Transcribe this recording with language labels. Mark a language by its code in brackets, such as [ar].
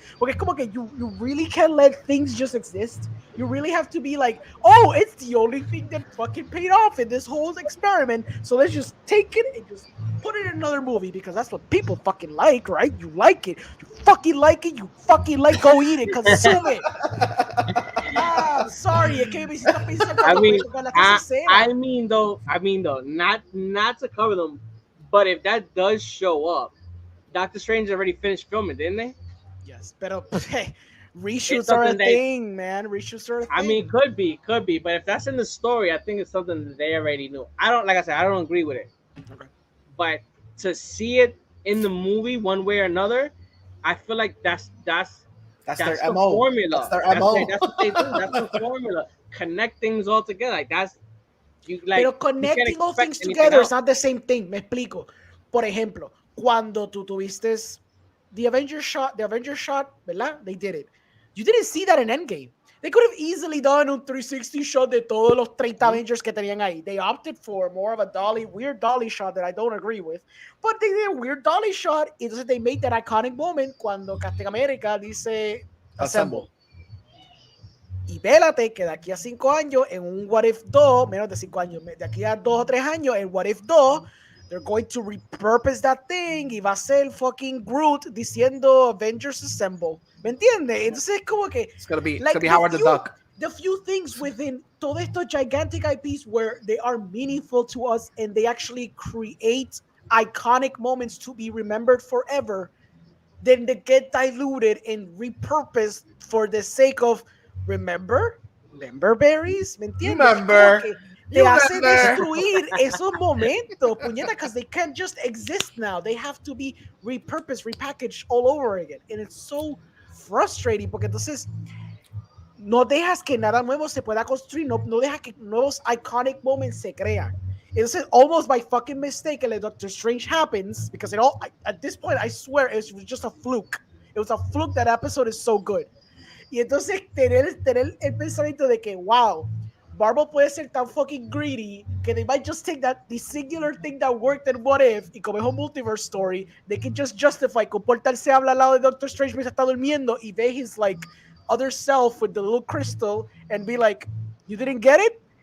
[es] Porque es como que [en] you really can't let things just exist. You really have to be like, oh, it's the only thing that fucking paid off in this whole experiment, so let's just take it and just put it in another movie because that's what people fucking like, right? You like it. You fucking like it. You fucking like go eat it. Consume it. I'm sorry. [es] Es que me hiciste pensar [en] I mean though, not to cover them, but if that does show up, Doctor Strange already finished filming, didn't they? Yes, pero reshoots are a thing, man. Reshoots are a thing. I mean, could be, but if that's in the story, I think it's something that they already knew. Like I said, I don't agree with it. Okay. But to see it in the movie one way or another, I feel like that's their the MO. formula. That's their MO. That's what they do. That's the formula. Connect things all together. Like that's you like. [es] Pero [en] connecting all things together is not the same thing. [es] Me explico. Por ejemplo, cuando tú tuviste [en] the Avengers shot, [es] ¿verdad? [en] They did it. You didn't see that in Endgame. They could have easily done [es] un 360 shot de todos los 30 Avengers que tenían ahí. [en] They opted for more of a weird dolly shot that I don't agree with. But they did a weird dolly shot. [es] Entonces [en] they made that iconic moment [es] cuando Captain America dice [en] Assemble. [es] Y vélate que de aquí a 5 años, en un What If 2, menos de 5 años, de aquí a 2 o 3 años, en What If 2, [en] they're going to repurpose that thing [es] y va a ser fucking Groot diciendo Avengers Assemble. ¿Me entiendes? Entonces es como que [en] it's gonna be Howard the Duck. The few things within [es] todo estos [en] gigantic IPs where they are meaningful to us and they actually create iconic moments to be remembered forever, then they get diluted and repurposed for the sake of remember berries, [es] ¿me entiendes? [en] Remember. [es] Te hace destruir esos momentos, puñeta, [en] because they can't just exist now. They have to be repurposed, repackaged all over again. And it's so frustrating [es] porque entonces no dejas que nada nuevo se pueda construir, no dejas que nuevos [en] iconic moments [es] se crean. [en] Entonces, almost by fucking mistake, el Doctor Strange happens because at this point, I swear it was just a fluke. It was a fluke that episode is so good. [es] Y entonces tener el pensamiento de que, [en] wow, Marvel [es] puede ser tan [en] fucking greedy que they might just take the singular thing that worked in What If [es] y como es un [en] multiverse story, they can just justify [es] que Portal se habla al lado de Doctor Strange mientras está durmiendo y ve [en] his like other self with the little crystal and be like, you didn't get it?